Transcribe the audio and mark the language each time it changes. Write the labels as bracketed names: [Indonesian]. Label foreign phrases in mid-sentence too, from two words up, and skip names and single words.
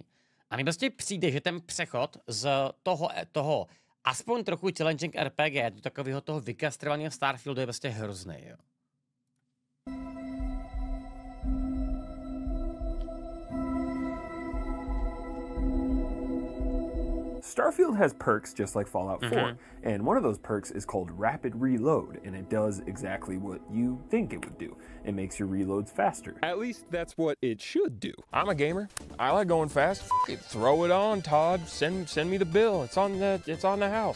[Czech] A mi prostě přijde, že ten přechod z toho aspoň trochu challenging RPG do takového toho vykastrovaného Starfieldu je prostě hrozný, jo. [English] Starfield has perks just like Fallout 4, and one of those perks is called Rapid Reload, and it does exactly what you think it would do. It makes your reloads faster. At least that's what it should do. I'm a gamer. I like going fast. Throw it on, Todd. Send me the bill. It's on the house.